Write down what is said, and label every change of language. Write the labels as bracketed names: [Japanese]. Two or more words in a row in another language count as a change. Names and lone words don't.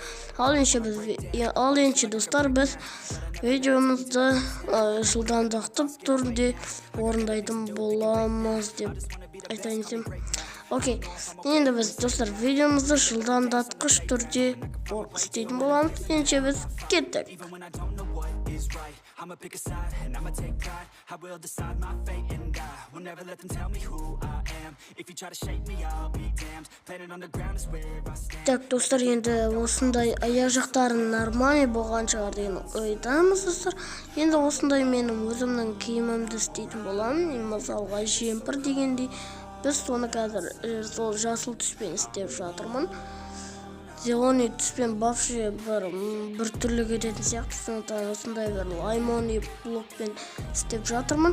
[Kazakh] Ал енді достар біз видеомызды жылдамдатып түрде орындайтын боламыз деп айтайын десем. Окей, енді біз достар видеомызды жылдамдатқыш түрде істейтін боламыз. Енді біз кеттік. [English] I'ma pick a side and I'ma take pride. I will decide my fate and I will never let them tell me who I am. If you try to shake me, I'll be damned. Planet on the ground is where I stand. [Kazakh] Достар, енді осындай аяқ жақтарын нормальный болған шығар деген ойдамыз достар. Енді осындай менің өзімнің киімімді істейтін боламын. Мысалға жемпір дегендей, біз соны қазір сол жасыл түспен істеп жатырмын. Зеленый түспен вообще бір түрлі кететін сияқты, сондықтан осындай бір лаймони блокпен істеп жатырмын.